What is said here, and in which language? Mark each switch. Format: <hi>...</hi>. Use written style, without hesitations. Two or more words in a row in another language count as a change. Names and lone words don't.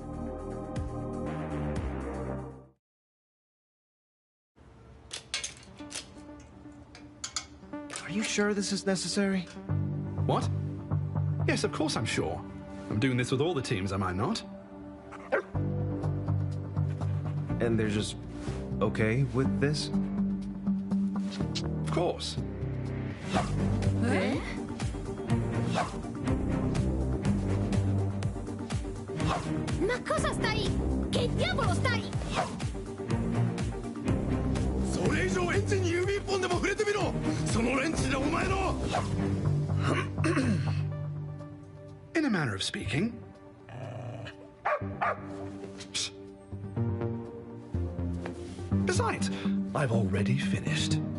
<en>Are you sure this is necessary? What? Yes, of course I'm sure. I'm doing this with all the teams, am I not? And they're just okay with this? Of course.</en> <it>Ma cosa stai? Che diavolo stai?</it> <ja>それ以上エンジンに指一本でも触れてみろ。そのレンチでお前の。</ja> <en>In a manner of speaking. Besides, I've already finished.</en>